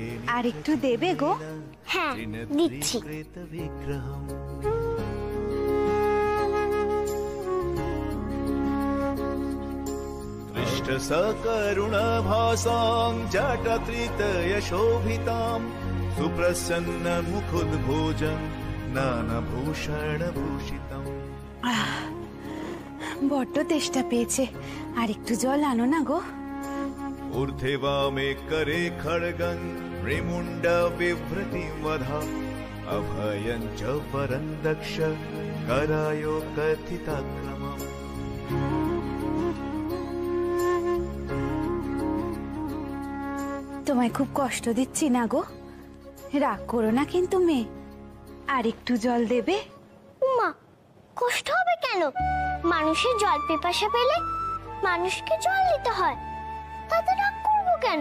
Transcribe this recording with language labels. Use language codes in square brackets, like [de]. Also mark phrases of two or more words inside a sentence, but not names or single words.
[bn] আর একটু দেবে গো? হ্যাঁ, দিচ্ছি। [sa] विग्रहम् दृष्टसकरुणभासां जटत्रितयशोभितां सुप्रसन्नमुखोद्भोजं नानाभूषणभूषितम्। [bn] বড্ড তেষ্টা পেয়েছে, আর একটু জল আনো না গো। [sa] ऊर्ध्वे वामे करे खड्गं रिमुण्ड बिभ्रतिं वधा अभयं च परं दक्ष करायो कथिताक्रमम्। [bn] তোমায় খুব কষ্ট দিচ্ছি না গো? রাগ করো না কিন্তু মেয়ে, আর একটু জল দেবে? উমা, কষ্ট হবে কেন? মানুষের জল পিপাসা পেলে মানুষকে জল দিতে হয়, তাতে রাগ করবো কেন?